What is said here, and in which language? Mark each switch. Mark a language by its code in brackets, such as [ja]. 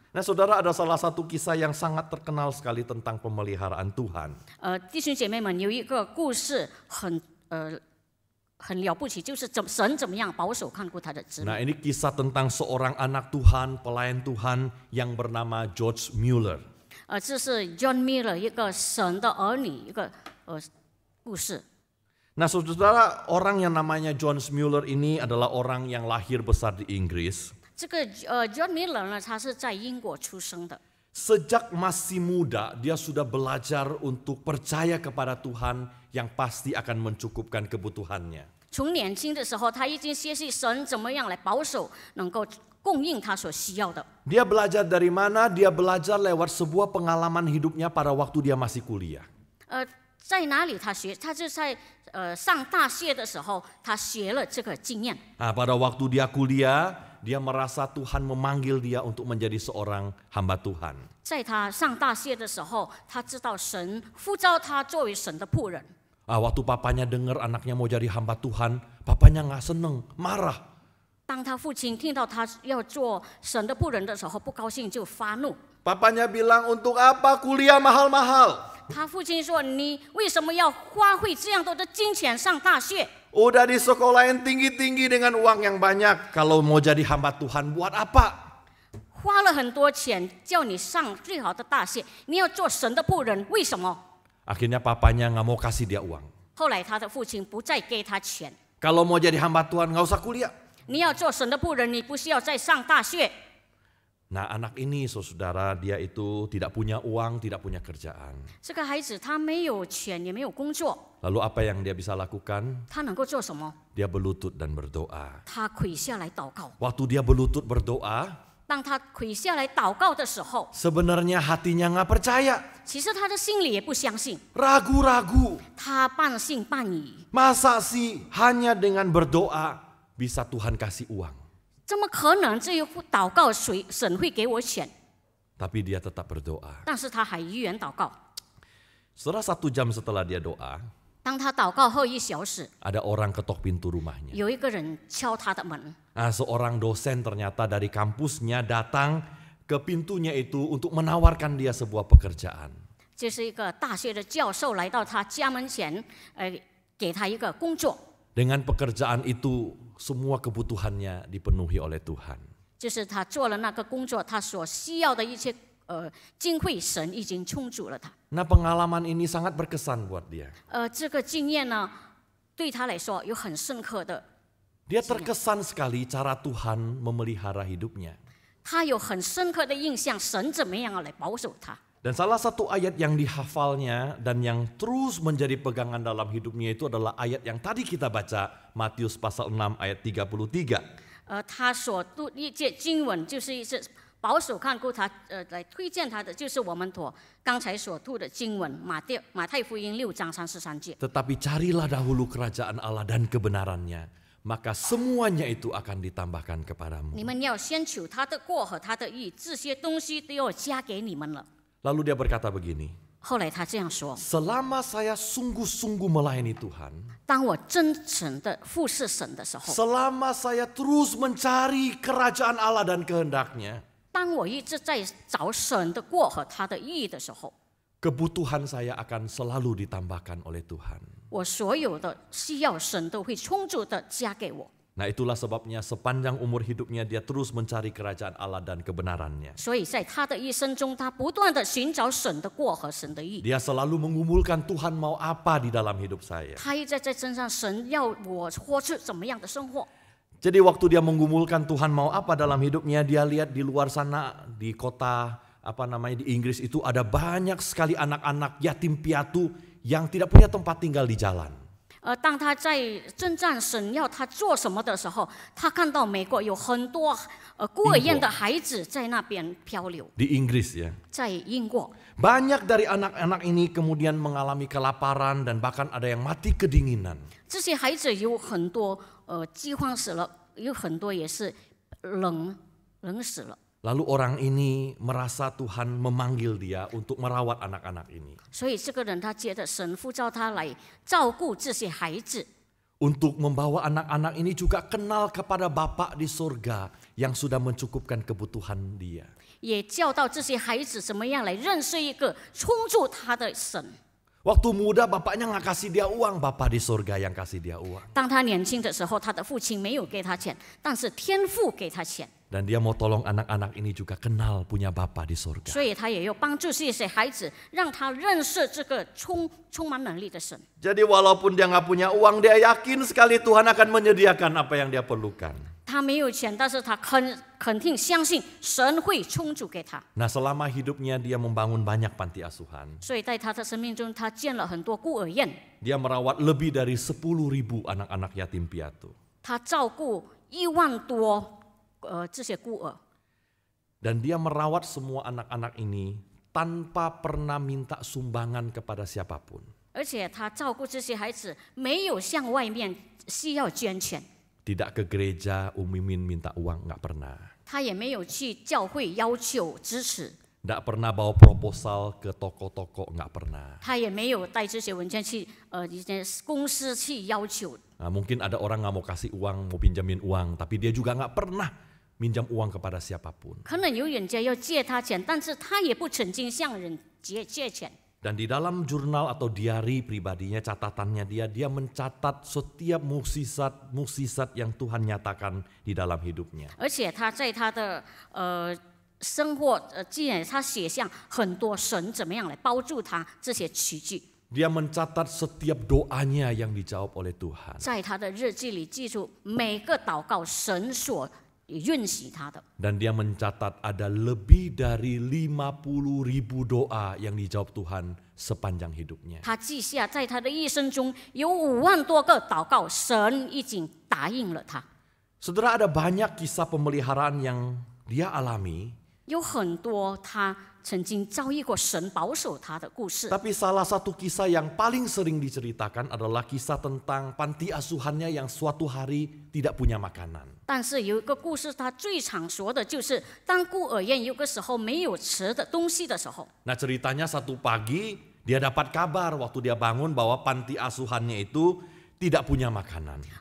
[id] Nah saudara, ada salah satu kisah yang sangat terkenal sekali tentang pemeliharaan Tuhan. [zh] 弟兄姐妹们，有一个故事很了不起，就是神怎么样保守看顾他的子民。 [id] Nah ini kisah tentang seorang anak Tuhan, pelayan Tuhan yang bernama George Mueller. [zh] 这是 John Miller 一个神的儿女一个故事。 [id] Nah saudara, orang yang namanya John Mueller ini adalah orang yang lahir besar di Inggris. [zh] 这个John Miller 呢，他是在英国出生的。 [id] Sejak masih muda, dia sudah belajar untuk percaya kepada Tuhan yang pasti akan mencukupkan kebutuhannya. [zh] 从年轻的时候，他已经学习神怎么样来保守，能够供应他所需要的。 [id] Dia belajar dari mana? Dia belajar lewat sebuah pengalaman hidupnya pada waktu dia masih kuliah. [zh] 在哪里他学？他就在上大学的时候，他学了这个经验。 [id] Nah, pada waktu dia kuliah, dia merasa Tuhan memanggil dia untuk menjadi seorang hamba Tuhan. [zh] 在他上大学的时候，他知道神呼召他作为神的仆人。 [id] Waktu papanya dengar anaknya mau jadi hamba Tuhan, papanya nggak seneng, marah. [zh] 当他父亲听到他要做神的仆人的时候，不高兴就发怒。 [id] Papanya bilang, untuk apa kuliah mahal-mahal? [zh] 他父亲说：“你为什么要花费这样多的金钱上大学？ [id] Udah disekolahin tinggi-tinggi dengan uang yang banyak. Kalau mau jadi hamba Tuhan, buat apa? [zh] 花了很多钱叫你上最好的大学，你要做神的仆人，为什么？” [id] Akhirnya papanya nggak mau kasih dia uang. [zh] 后来他的父亲不再给他钱。 [id] Kalau mau jadi hamba Tuhan, nggak usah kuliah. [zh] 你要做神的仆人，你不需要再上大学。 [id] Nah anak ini saudara, dia itu tidak punya uang, tidak punya kerjaan. [zh] 这个孩子他没有钱，也没有工作， [id] Lalu apa yang dia bisa lakukan? [zh] 他能够做什么？ [id] Dia berlutut dan berdoa. [zh] 他跪下来祷告。 [id] Waktu dia berlutut berdoa, [zh] 当他跪下来祷告的时候， [id] sebenarnya hatinya nggak percaya. [zh] 其实他的心里也不相信， [id] Ragu-ragu. [zh] 他半信半疑。 [id] Masa sih hanya dengan berdoa bisa Tuhan kasih uang? [zh] 怎么可能这一祷告神会给我钱？ [id] Tapi dia tetap berdoa. [zh] 但是他还依然祷告。 [id] Setelah 1 jam setelah dia doa, [zh] 当他祷告后1小时， [id] ada orang ketok pintu rumahnya. [zh] 有一个人敲他的门。 [id] Nah, seorang dosen ternyata dari kampusnya datang ke pintunya itu untuk menawarkan dia sebuah pekerjaan. [zh] 这是一个大学的教授来到他家门前，给他一个工作。 [id] Dengan pekerjaan itu, semua kebutuhannya dipenuhi oleh Tuhan. [zh] 就是他做了那个工作，他所需要的一切经费，神已经充足了他。 [id] Nah, pengalaman ini sangat berkesan buat dia. [zh] 这个经验呢，对他来说有很深刻的， [id] Dia terkesan sekali cara Tuhan memelihara hidupnya. [zh] 他有很深刻的印象，神怎么样来保守他。 [id] Dan salah satu ayat yang dihafalnya dan yang terus menjadi pegangan dalam hidupnya itu adalah ayat yang tadi kita baca, Matius pasal 6 ayat 33. [zh] 他所读一节经文，就是一直保守看顾他，来推荐他的，就是我们刚才所读的经文，马太福音6章33节。 [id] Tetapi carilah dahulu kerajaan Allah dan kebenarannya, maka semuanya itu akan ditambahkan kepadamu. [zh] 你们要先求他的国和他的义，这些东西都要加给你们了。 [id] Lalu dia berkata begini, [zh] 后来他这样说： [id] selama saya sungguh-sungguh melayani Tuhan, [zh] 当我真诚的服侍神的时候， [id] selama saya terus mencari kerajaan Allah dan kehendaknya, [zh] 当我一直在找神的国和他的义的时候， [id] kebutuhan saya akan selalu ditambahkan oleh Tuhan. [zh] 我所有的需要神都会充足的加给我。 [id] Nah itulah sebabnya sepanjang umur hidupnya dia terus mencari kerajaan Allah dan kebenarannya. [zh] 所以在他的一生中，他不断的寻找神的国和神的义。 [id] Dia selalu mengumpulkan Tuhan mau apa di dalam hidup saya. [zh] 他一直在身上，神要我活出怎么样的生活。 [id] Jadi waktu dia menggumulkan Tuhan mau apa dalam hidupnya, dia lihat di luar sana di kota di Inggris itu ada banyak sekali anak-anak yatim piatu yang tidak punya tempat tinggal di jalan. [zh] 当他在征战神要他做什么的时候，他看到美国有很多孤儿院的孩子在那边漂流。 [id] Di Inggris ya. [zh] 在英国， [id] Banyak dari anak-anak ini kemudian mengalami kelaparan dan bahkan ada yang mati kedinginan. [zh] 这些孩子有很多饥荒死了，有很多也是冷死了。 [id] Lalu orang ini merasa Tuhan memanggil dia untuk merawat anak-anak ini. [zh] 所以这个人他觉得神呼召他来照顾这些孩子， [id] Untuk membawa anak-anak ini juga kenal kepada Bapa di surga yang sudah mencukupkan kebutuhan dia. [zh] 也教导这些孩子怎么样来认识一个充足他的神。 [id] Waktu muda bapaknya nggak kasih dia uang, Bapa di surga yang kasih dia uang. [zh] 当他年轻的时候，他的父亲没有给他钱，但是天父给他钱。 [id] Dan dia mau tolong anak-anak ini juga kenal punya Bapa di surga. [zh] 所以他也要帮助这些孩子，让他认识这个充满能力的神。 [id] Jadi walaupun dia nggak punya uang, dia yakin sekali Tuhan akan menyediakan apa yang dia perlukan. [zh] 他没有钱，但是他肯定相信神会充足给他。 [id] Nah selama hidupnya dia membangun banyak panti asuhan. [zh] 所以在他的生命中，他建了很多孤儿院， [id] Dia merawat lebih dari 10.000 anak-anak yatim piatu. [zh] 他照顾1万多这些孤儿。 [id] Dan dia merawat semua anak-anak ini tanpa pernah minta sumbangan kepada siapapun. [zh] 而且他照顾这些孩子，没有向外面需要捐钱， [id] Tidak ke gereja umimin minta uang, nggak pernah. [zh] 他也没有去教会要求支持， [id] Nggak pernah bawa proposal ke toko-toko, nggak pernah. [zh] 他也没有带这些文件去一些公司去要求。 [id] Nah, mungkin ada orang nggak mau kasih uang, mau pinjamin uang, tapi dia juga nggak pernah minjam uang kepada siapapun. [zh] 可能有人家要借他钱，但是他也不曾经向人借钱。 [id] Dan di dalam jurnal atau diari pribadinya, catatannya dia mencatat setiap mukjizat yang Tuhan nyatakan di dalam hidupnya. [zh] 而且他在他的生活记载，他写下很多神怎么样来帮助他这些奇迹。 [id] Dia mencatat setiap doanya yang dijawab oleh Tuhan. [zh] 在他的日记里记住每个祷告神所允许他的。 [id] Dan dia mencatat ada lebih dari 50.000 doa yang dijawab Tuhan sepanjang hidupnya. [zh] 他记下在他的一生中有5万多个祷告，神已经答应了他。 [id] Saudara, ada banyak kisah pemeliharaan yang dia alami. [zh] 有很多他曾经遭遇过神保守他的故事。 [id] Tapi salah satu kisah yang paling sering diceritakan adalah kisah tentang panti asuhannya yang suatu hari tidak punya makanan. [zh] 但是有一个故事，他最常说的就是，当孤儿院有个时候没有吃的东西的时候， [id] Nah ceritanya satu pagi dia dapat kabar waktu dia bangun bahwa panti asuhannya itu tidak punya makanan.